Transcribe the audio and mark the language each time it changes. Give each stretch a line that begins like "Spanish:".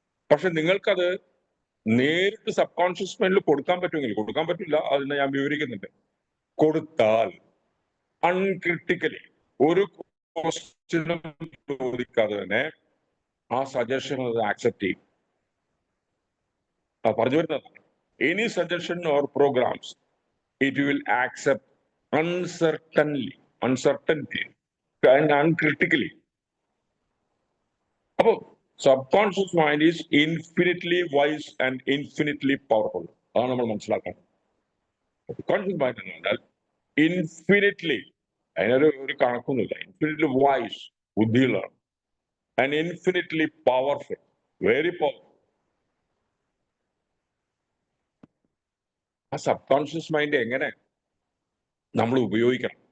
Malayalam: പക്ഷെ നിങ്ങൾക്കത് നേരിട്ട് സബ് കോൺഷ്യസ് മൈൻഡിൽ കൊടുക്കാൻ പറ്റില്ല. അതിനെ ഞാൻ വിവരിക്കുന്നുണ്ട്. കൊടുത്താൽ അൺക്രിട്ടിക്കലി ഒരു ക്വസ്റ്റ്യനും ചോദിക്കാതെ തന്നെ ആ സജഷൻ അത് ആക്സെപ്റ്റ് ചെയ്യും. പറഞ്ഞു വരുന്നത്,
English: any suggestion or programs, it will accept uncertainty and uncritically. അപ്പോ subconscious mind is infinitely wise and infinitely powerful.
Malayalam: അതാണ് നമ്മൾ മനസ്സിലാക്കണം. കോൺഷ്യസ് മൈൻഡ് എന്ന് പറഞ്ഞാൽ ഇൻഫിനിറ്റ്ലി, അതിനൊരു കണക്കൊന്നുമില്ല,
English: infinitely wise,
Malayalam: ബുദ്ധിയുള്ളതാണ്,
English: And infinitely powerful, very powerful.
Malayalam: ആ സബ് കോൺഷ്യസ് മൈൻഡ് എങ്ങനെ നമ്മൾ ഉപയോഗിക്കണം?